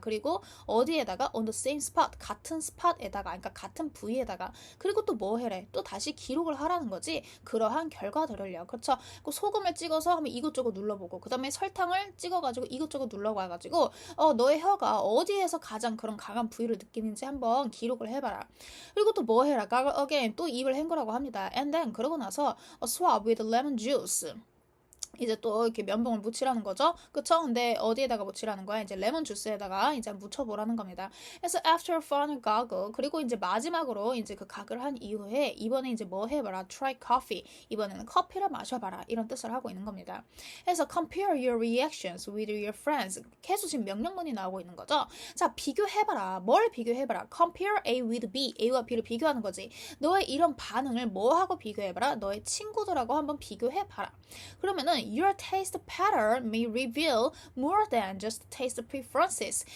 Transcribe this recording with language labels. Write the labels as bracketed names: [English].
[Korean] 그리고 어디에다가? [English] on the same spot, [Korean] 같은 스팟에다가, 그러니까 같은 부위에다가. 그리고 또 뭐 해래? 또 다시 기록을 하라는 거지. 그러한 결과들을요. 그렇죠? 그 소금을 찍어서 하면 이것저것 눌러보고, 그 다음에 설탕을 찍어가지고 이것저것 눌러봐가지고 너의 혀가 어디에서 가장 그런 강한 부위를 느끼는지 한번 기록을 해봐라. 그리고 또 뭐 해라? again, 또 입을 헹구라고 합니다. and then 그러고 나서 [English] swab with lemon juice. [Korean] 이제 또 이렇게 면봉을 묻히라는 거죠. 그쵸? 근데 어디에다가 묻히라는 거야? 이제 레몬 주스에다가 이제 묻혀보라는 겁니다. 그래서 [English] after a final goggle, [Korean] 그리고 이제 마지막으로 이제 그 가글 한 이후에 이번에 이제 뭐 해봐라? [English] try coffee. [Korean] 이번에는 커피를 마셔봐라. 이런 뜻을 하고 있는 겁니다. [English] 그래서 compare your reactions with your friends. [Korean] 계속 지금 명령문이 나오고 있는 거죠. 자, 비교해봐라. 뭘 비교해봐라? compare A with B. A와 B를 비교하는 거지. 너의 이런 반응을 뭐하고 비교해봐라? 너의 친구들하고 한번 비교해봐라. 그러면은 [English] your taste pattern may reveal more than just taste preferences.